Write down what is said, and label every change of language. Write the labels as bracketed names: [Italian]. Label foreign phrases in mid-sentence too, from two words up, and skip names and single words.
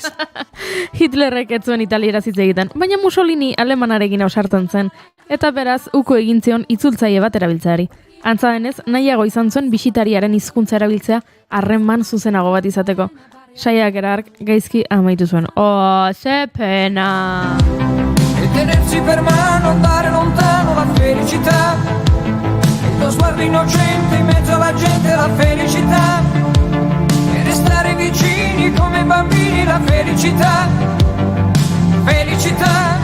[Basque] Hitlerrek ez zuen italieraz hitz egiten, baina Mussolini alemanarekin ausartzen zen, eta beraz uko egin zion itzultzaile bat erabiltzeari. Antza denez, nahiago izan zuen bisitariaren hizkuntza erabiltzea harreman zuzenago bat izateko. Saiakera hark gaizki amaitu zuen. Ze pena! [Italian] E tenersi per mano, andare lontano la felicità. Lo sguardo innocente in mezzo alla gente, la felicità. E restare vicini come bambini, la felicità. Felicità.